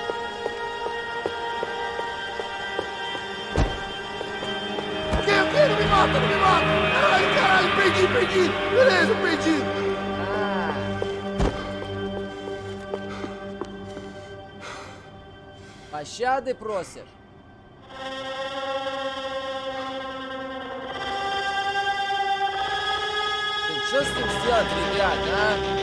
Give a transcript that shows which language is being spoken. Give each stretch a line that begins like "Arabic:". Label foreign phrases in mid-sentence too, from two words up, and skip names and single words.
Portuguese: Não me mata, não me mata! Caralho, caralho, perdi! Beleza, perdi!
Russian: Пощады просишь? Что с ним сделать, ребят, а?